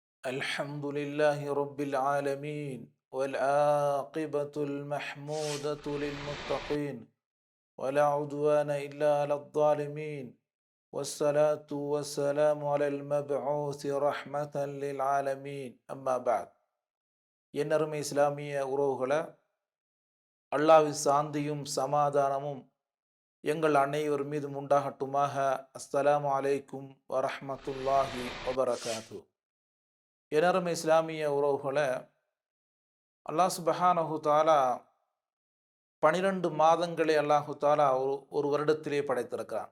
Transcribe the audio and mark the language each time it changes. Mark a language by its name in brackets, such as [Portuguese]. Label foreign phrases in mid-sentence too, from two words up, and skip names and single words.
[Arabic] الحمد لله رب العالمين والعاقبة المحمودة للمتقين ولا عدوان إلا على الظالمين والصلاة والسلام على المبعوث رحمة للعالمين أما بعد [Tamil] என்னருமை இஸ்லாமிய உறவுகளை அல்லாஹ்வின் சாந்தியும் சமாதானமும் எங்கள் அனைவர் மீதும் உண்டாகட்டுமாக. [Arabic] السلام عليكم ورحمة الله وبركاته. [Tamil] எனருமை இஸ்லாமிய உறவுகளை [Arabic] الله سبحانه وتعالى [Tamil] 12 மாதங்களை [Arabic] الله تعالى [Tamil] ஒரு வருடத்திலே படைத்திருக்கிறான்.